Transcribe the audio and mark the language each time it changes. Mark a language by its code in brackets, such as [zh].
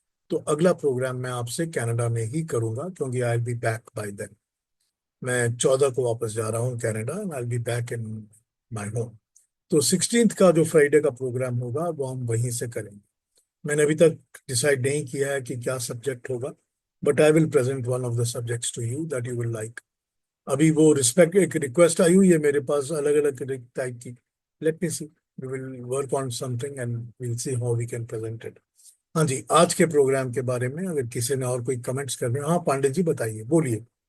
[hi] तो अगला प्रोग्राम मैं आपसे कनाडा में ही करूंगा, क्योंकि [en] I will be back by then. [hi] मैं 14 को वापस जा रहा हूँ Canada, [en] And I will be back in my home. [hi] तो 16th का जो फ्राइडे का प्रोग्राम होगा वो हम वहीं से करेंगे. मैंने अभी तक डिसाइड नहीं किया है कि क्या सब्जेक्ट होगा, [en] but I will present one of the subjects to you that you will like. [hi] अभी वो रिस्पेक्ट एक रिक्वेस्ट आई हुई है मेरे पास अलग अलग टाइप की. [en] Let me see, we will work on something and will see how we can present it. [hi] हाँ जी, आज के प्रोग्राम के बारे में अगर किसी ने और कोई कमेंट्स करने, हाँ पांडे जी बताइए, बोलिए.